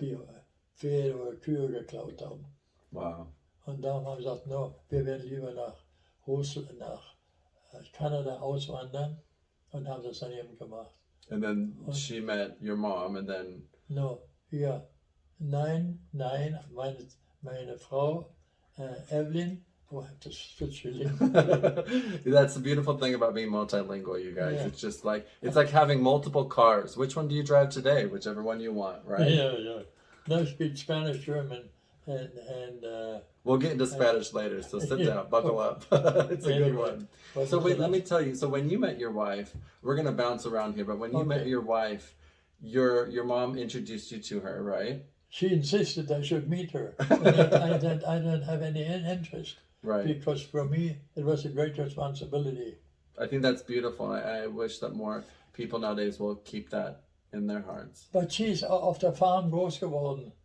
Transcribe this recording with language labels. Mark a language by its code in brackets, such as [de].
[de] die Pferde oder Kühe geklaut haben. [en] Wow. [de] Und darum haben wir gesagt, no, wir werden lieber nach Russland, nach Kanada auswandern, und haben das dann eben gemacht. [en] And then she met your mom, and then [de] No, ja, nein, meine Frau, [en] Evelyn, oh, I have to switch your link. that's the beautiful thing about being multilingual, you guys. Yeah. It's just like it's like having multiple cars. Which one do you drive today? Whichever one you want, right? Yeah. No, I speak Spanish, German, and We'll get into Spanish later, so sit down, buckle up. It's a good one. So wait, let me tell you. So when you met your wife, we're gonna bounce around here, but when you met your wife, your mom introduced you to her, right? She insisted I should meet her. And I didn't have any interest, Right. because for me it was a great responsibility. I think that's beautiful. I wish that more people nowadays will keep that in their hearts. But she's [de] auf der Farm groß geworden,